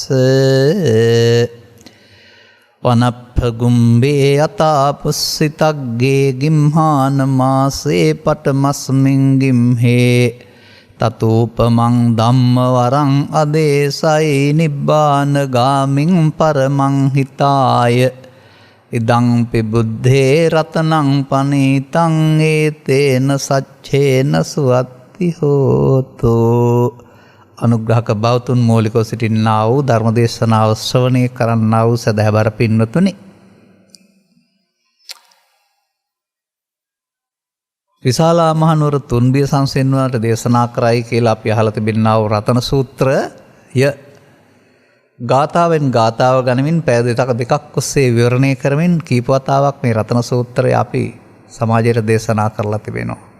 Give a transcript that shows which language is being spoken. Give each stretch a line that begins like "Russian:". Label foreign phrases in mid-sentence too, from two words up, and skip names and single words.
Pali: වනප්පගුම්බේ යතා පුස්සිතග්ගේ ගිම්හාන මාසේ පටමස්මින් ගිම්හේ තතූපමං ධම්ම වරං අදේසයි නිබ්බාන ගාමින් පරමං හිතාය ඉදං පිබුද්ධේ රතනං පනීතං ඒතේන සච්චේන සුවත්ති හෝතු.
Sinhala: අනුග්‍රහක බෞතුන් මූලිකව සිටින්නා වූ ධර්මදේශනාව ශ්‍රවණය කරන්නා වූ සදහැබර පින්වතුනි, විශාලා මහනුවර තුන්බිය සංසෙන්වනට දේශනා කරයි කියලා අපි අහලා තිබෙනා වූ රතන සූත්‍රය ගාථාවෙන් ගාථාව ගනිමින් පැය දෙකක් ඔස්සේ විවරණය කරමින් කීප වතාවක් මේ රතන සූත්‍රය අපි සමාජයට දේශනා කරලා තිබෙනවා.